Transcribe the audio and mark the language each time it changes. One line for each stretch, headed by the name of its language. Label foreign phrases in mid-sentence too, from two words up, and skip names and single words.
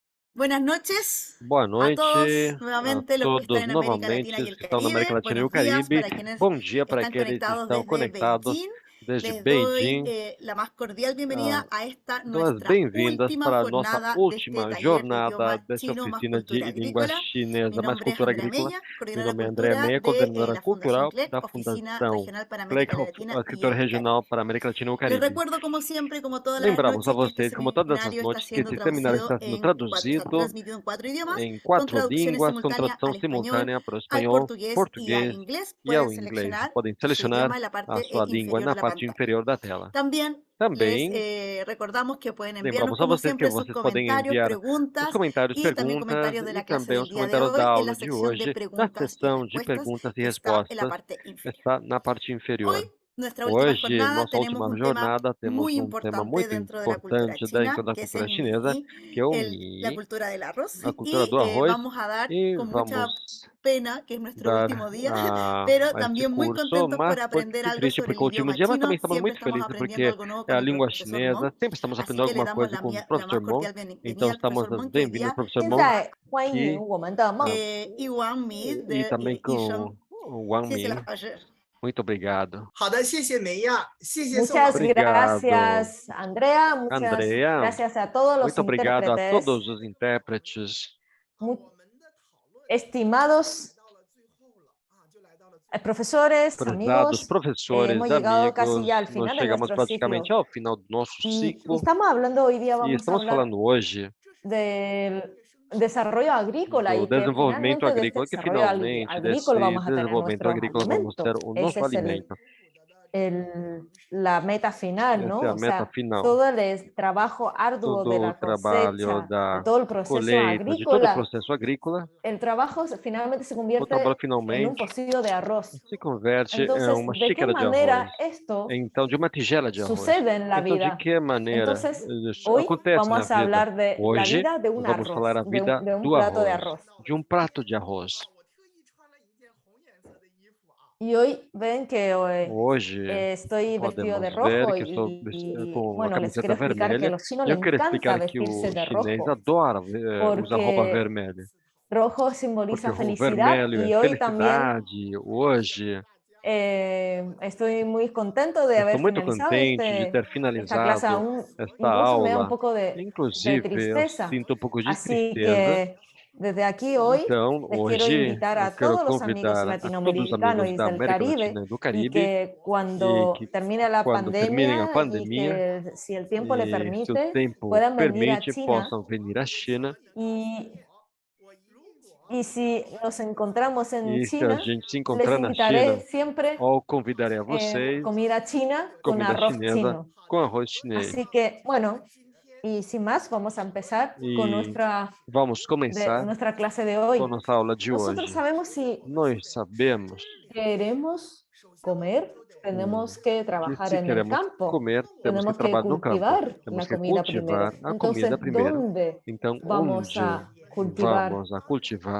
Spanish: Buenas noches
Portuguese: Boa a noite todos,
Spanish: a nuevamente los que están todos en América Latina
Portuguese: novamente,
Spanish: y
Portuguese: os
Spanish: el
Portuguese: que estão na América
Spanish: Caribe.
Portuguese: Latina e o
Spanish: Buenos días
Portuguese: Caribe.
Spanish: para quienes
Portuguese: Bom dia para
Spanish: están
Portuguese: aqueles que
Spanish: conectados
Portuguese: estão
Spanish: desde
Portuguese: conectados
Spanish: Beijing.
Portuguese: desde
Spanish: Les doy
Portuguese: Beijing.
Spanish: la más cordial bienvenida a esta
Portuguese: Dou as
Spanish: nuestra
Portuguese: bem-vindas
Spanish: última
Portuguese: para a nossa
Spanish: jornada de este
Portuguese: última
Spanish: taller de
Portuguese: jornada
Spanish: idioma
Portuguese: dessa
Spanish: chino más
Portuguese: oficina
Spanish: cultura
Portuguese: de língua
Spanish: agrícola. Mi
Portuguese: chinesa mais
Spanish: nombre es
Portuguese: cultura
Spanish: Andrea
Portuguese: agrícola.
Spanish: Mella,
Portuguese: Meu
Spanish: coordinadora
Portuguese: nome é Andréa
Spanish: cultura
Portuguese: Meia,
Spanish: de
Portuguese: coordenadora
Spanish: la Fundación
Portuguese: cultural
Spanish: CLEC,
Portuguese: da
Spanish: Oficina
Portuguese: Fundação
Spanish: Regional para
Portuguese: Fleck,
Spanish: América Latina
Portuguese: a
Spanish: y
Portuguese: escritora
Spanish: el
Portuguese: regional
Spanish: Caribe.
Portuguese: para a América Latina e o
Spanish: Les
Portuguese: Caribe.
Spanish: recuerdo, como siempre, como todas las
Portuguese: Lembramos a
Spanish: noches, que este
Portuguese: vocês, como todas as
Spanish: seminario está
Portuguese: noites, que
Spanish: siendo
Portuguese: esse seminário
Spanish: traducido
Portuguese: está sendo
Spanish: o sea,
Portuguese: traduzido
Spanish: transmitido en 4 idiomas,
Portuguese: em
Spanish: con
Portuguese: 4
Spanish: traducciones
Portuguese: línguas, com
Spanish: simultáneas
Portuguese: tradução
Spanish: al español,
Portuguese: simultânea para o
Spanish: al
Portuguese: espanhol,
Spanish: portugués y al
Portuguese: português
Spanish: inglés.
Portuguese: e
Spanish: Pueden
Portuguese: ao inglês.
Spanish: seleccionar
Portuguese: Podem
Spanish: su
Portuguese: selecionar
Spanish: idioma en la
Portuguese: a
Spanish: parte
Portuguese: sua língua
Spanish: inferior
Portuguese: na
Spanish: de la
Portuguese: parte
Spanish: pantalla.
Portuguese: inferior da tela.
Spanish: También les
Portuguese: Também
Spanish: recordamos que pueden enviarnos,
Portuguese: lembramos a
Spanish: como
Portuguese: vocês que
Spanish: siempre, sus
Portuguese: vocês podem
Spanish: comentarios,
Portuguese: enviar os
Spanish: preguntas
Portuguese: comentários,
Spanish: y también
Portuguese: perguntas
Spanish: comentarios de
Portuguese: e
Spanish: la clase
Portuguese: também
Spanish: del
Portuguese: os
Spanish: día de
Portuguese: comentários da
Spanish: hoy en
Portuguese: aula
Spanish: la
Portuguese: de
Spanish: sección de
Portuguese: hoje, na
Spanish: preguntas y
Portuguese: seção de
Spanish: respuestas
Portuguese: perguntas e
Spanish: que está en la
Portuguese: respostas,
Spanish: parte inferior.
Portuguese: está na parte
Spanish: Hoy,
Portuguese: inferior.
Spanish: nuestra última
Portuguese: Hoje,
Spanish: jornada,
Portuguese: nossa
Spanish: tenemos
Portuguese: última
Spanish: un tema
Portuguese: jornada, temos
Spanish: muy
Portuguese: tema
Spanish: importante
Portuguese: muito
Spanish: dentro de la cultura
Portuguese: importante dentro
Spanish: china,
Portuguese: da
Spanish: que es
Portuguese: cultura
Spanish: el
Portuguese: chinesa,
Spanish: Mi,
Portuguese: que é o
Spanish: la
Portuguese: Mi,
Spanish: cultura del arroz.
Portuguese: a cultura
Spanish: Y
Portuguese: do arroz,
Spanish: vamos a dar
Portuguese: e
Spanish: con mucha
Portuguese: vamos
Spanish: pena que es nuestro
Portuguese: dar
Spanish: último día, pero
Portuguese: a este
Spanish: también muy
Portuguese: curso,
Spanish: contentos por
Portuguese: mas um
Spanish: aprender
Portuguese: pouquinho
Spanish: algo
Portuguese: triste
Spanish: sobre
Portuguese: porque
Spanish: el
Portuguese: é o último
Spanish: idioma
Portuguese: dia, mas também
Spanish: chino.
Portuguese: estamos
Spanish: Siempre
Portuguese: muito
Spanish: estamos
Portuguese: felizes
Spanish: aprendiendo
Portuguese: porque
Spanish: algo nuevo
Portuguese: é
Spanish: con
Portuguese: a
Spanish: nuestro
Portuguese: língua
Spanish: profesor Mon,
Portuguese: chinesa, sempre estamos
Spanish: así
Portuguese: aprendendo
Spanish: que le
Portuguese: alguma
Spanish: damos
Portuguese: coisa com o
Spanish: la más
Portuguese: professor Mon,
Spanish: cordial bienvenida
Portuguese: então
Spanish: al
Portuguese: estamos
Spanish: profesor
Portuguese: as
Spanish: Mon, que hoy
Portuguese: bem-vindas,
Spanish: día
Portuguese: professor Mon,
Chinese: 现在欢迎
Portuguese: que
Chinese: 我们的 ah,
Portuguese: Iwan Mi e
Spanish: de
Portuguese: também com o Wang
Chinese: 谢谢老
Portuguese: Min.
Chinese: 师。
Portuguese: Muito obrigado.
Spanish: Muchas
Chinese: 好的，谢谢梅亚，谢谢宋老师。
Portuguese: Obrigado,
Spanish: gracias, Andrea. Muchas
Portuguese: Andrea.
Spanish: gracias a todos los
Portuguese: Muito obrigado a
Spanish: intérpretes,
Portuguese: todos os intérpretes.
Spanish: mu- estimados profesores,
Portuguese: Prezados
Spanish: amigos.
Portuguese: professores,
Spanish: Hemos llegado casi
Portuguese: amigos,
Spanish: ya al
Portuguese: nós
Spanish: final de
Portuguese: chegamos
Spanish: nuestro
Portuguese: praticamente
Spanish: ciclo
Portuguese: ao final do nosso
Spanish: y
Portuguese: ciclo
Spanish: estamos hablando hoy día,
Portuguese: e
Spanish: vamos a
Portuguese: estamos
Spanish: hablar
Portuguese: falando hoje
Spanish: del desarrollo agrícola
Portuguese: do
Spanish: y que
Portuguese: desenvolvimento
Spanish: finalmente de este
Portuguese: agrícola, que
Spanish: desarrollo
Portuguese: finalmente
Spanish: agrícola
Portuguese: desse
Spanish: vamos a tener
Portuguese: desenvolvimento
Spanish: nuestros
Portuguese: agrícola vamos ter
Spanish: alimentos.
Portuguese: o
Spanish: Ese
Portuguese: nosso
Spanish: es
Portuguese: alimento.
Spanish: la meta final,
Portuguese: Essa é
Spanish: ¿no?
Portuguese: a
Spanish: O
Portuguese: meta
Spanish: sea,
Portuguese: final.
Spanish: todo el trabajo arduo de
Portuguese: Todo o
Spanish: la
Portuguese: trabalho
Spanish: cosecha, de
Portuguese: da
Spanish: todo el proceso
Portuguese: colheita, de todo o
Spanish: agrícola,
Portuguese: processo agrícola,
Spanish: el trabajo finalmente se
Portuguese: o trabalho
Spanish: convierte en un
Portuguese: finalmente
Spanish: pocillo de arroz.
Portuguese: se converte em
Spanish: Entonces,
Portuguese: uma
Spanish: ¿de qué
Portuguese: xícara de arroz,
Spanish: manera esto
Portuguese: então de uma tigela de arroz.
Spanish: sucede en la
Portuguese: Então, de
Spanish: vida?
Portuguese: que maneira
Spanish: Entonces,
Portuguese: isso
Spanish: hoy
Portuguese: acontece na
Spanish: vamos a
Portuguese: vida?
Spanish: hablar de la
Portuguese: Hoje,
Spanish: vida de un
Portuguese: vamos falar
Spanish: arroz,
Portuguese: a vida
Spanish: de un
Portuguese: do
Spanish: plato de
Portuguese: arroz,
Spanish: arroz.
Portuguese: de um prato de arroz.
Spanish: Y hoy ven que
Portuguese: Hoje,
Spanish: estoy vestido de
Portuguese: podemos ver
Spanish: rojo
Portuguese: que estou com a
Spanish: bueno, les
Portuguese: camiseta
Spanish: quiero explicar que a
Portuguese: vermelha,
Spanish: los chinos
Portuguese: e
Spanish: les
Portuguese: eu quero
Spanish: encanta
Portuguese: explicar que
Spanish: vestirse
Portuguese: o
Spanish: de
Portuguese: chinês
Spanish: rojo
Portuguese: adora usar roupa
Spanish: porque
Portuguese: vermelha,
Spanish: rojo
Portuguese: porque
Spanish: simboliza
Portuguese: o
Spanish: felicidad
Portuguese: vermelho é
Spanish: y hoy también
Portuguese: felicidade. Hoje,
Spanish: estoy muy contento de
Portuguese: estou
Spanish: haber
Portuguese: muito
Spanish: finalizado
Portuguese: contente de ter
Spanish: esta clase,
Portuguese: finalizado
Spanish: aún
Portuguese: esta
Spanish: incluso me da un
Portuguese: aula.
Spanish: poco de
Portuguese: Inclusive, eu
Spanish: tristeza.
Portuguese: sinto um pouco de
Spanish: Así
Portuguese: tristeza.
Spanish: que desde aquí hoy
Portuguese: Então,
Spanish: les quiero
Portuguese: hoje,
Spanish: invitar
Portuguese: eu
Spanish: a
Portuguese: quero
Spanish: todos los amigos
Portuguese: convidar a todos os
Spanish: latinoamericanos
Portuguese: amigos
Spanish: y
Portuguese: da
Spanish: del
Portuguese: América
Spanish: Caribe
Portuguese: Latina e do
Spanish: y
Portuguese: Caribe
Spanish: que
Portuguese: e
Spanish: cuando
Portuguese: que,
Spanish: termine la
Portuguese: quando terminem a
Spanish: pandemia y
Portuguese: pandemia
Spanish: que si el tiempo le
Portuguese: e se o
Spanish: permite,
Portuguese: tempo
Spanish: puedan venir a
Portuguese: permite,
Spanish: China
Portuguese: possam venir à China.
Spanish: y, y si nos encontramos en
Portuguese: E se a
Spanish: China,
Portuguese: gente se
Spanish: les
Portuguese: encontrar na China,
Spanish: invitaré siempre
Portuguese: ou convidarei a vocês
Spanish: comida china con
Portuguese: comida
Spanish: arroz
Portuguese: chinesa
Spanish: chino.
Portuguese: com arroz chinês.
Spanish: Así que, bueno, y sin más, vamos a empezar con
Portuguese: E vamos começar
Spanish: nuestra clase de
Portuguese: com a
Spanish: hoy.
Portuguese: nossa aula de
Spanish: Nosotros
Portuguese: hoje.
Spanish: sabemos si
Portuguese: Nós sabemos
Spanish: queremos comer, tenemos que
Portuguese: que
Spanish: trabajar
Portuguese: se
Spanish: en el
Portuguese: queremos
Spanish: campo,
Portuguese: comer, temos que
Spanish: tenemos que
Portuguese: trabalhar no campo,
Spanish: cultivar
Portuguese: temos
Spanish: la
Portuguese: que
Spanish: comida primero.
Portuguese: cultivar a
Spanish: Entonces,
Portuguese: comida primeiro.
Spanish: ¿dónde
Portuguese: Então,
Spanish: vamos
Portuguese: onde
Spanish: a cultivar?
Portuguese: vamos a cultivar?